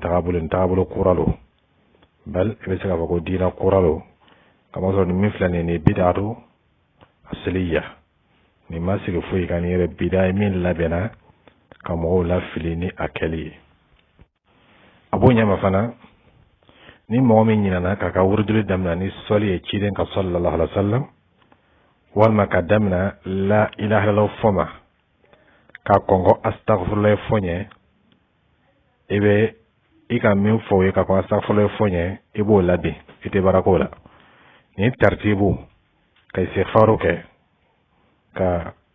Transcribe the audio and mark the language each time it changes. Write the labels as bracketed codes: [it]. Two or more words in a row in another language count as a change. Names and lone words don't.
[bm] taabolo kura lo bal i bɛ se k'a fɔ ko diinɛ kura lo kamasɔrɔ nin min filɛ nin ye nin [ar] bid'atu asliya [bm] nin ma sigi foyi kan ni yɛrɛ bida ye min labɛnna ka mɔgɔw lafili ni a kɛli ye a b'o ɲɛma fana ni mɔgɔ min ɲinana k'a ka wurudili daminɛ ni sɔli ye ciden ka [ar] sallallahu alaihi wasallam [bm] walima ka daminɛ [ar] la ilaha illallah [bm] fɔ ma ka kɔngɔ astaghfirullah fɔ ɲɛ i bɛ i ka min fɔ ye ka kɔn astaghfirullah fɔ ɲɛ i b'o labɛn i tɛ baara k'o la ni tartibu ka istighfaru kɛ ka